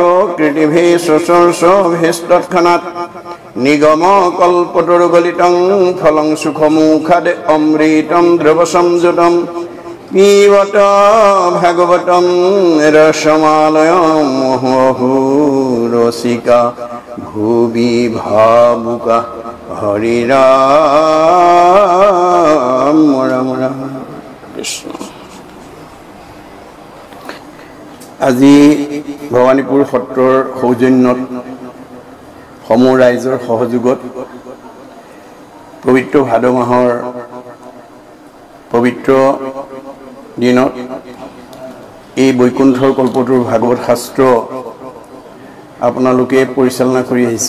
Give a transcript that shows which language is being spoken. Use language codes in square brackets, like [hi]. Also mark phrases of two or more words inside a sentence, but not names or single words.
[sa] कृतिभिः सुसंसर्भिस्तत्क्षणात् निगमकल्पतरुगलितं फलं सुखमुखाद् अमृतं द्रवसंयुतं पिबत भागवतं रसमालयं मुहुः रसिका भुवि भावुका हरि राम राम राम कृष्ण। [as] আজি ভৱানীপুৰ সত্ৰৰ সৌজন্যত সমূহ ৰাইজৰ সহযোগত পবিত্ৰ ভাদ মাহৰ পবিত্ৰ দিনত এই বৈকুণ্ঠৰ কল্পতৰুৰ ভাগৱত শাস্ত্ৰ আপোনালোকে পৰিচালনা কৰি আহিছে।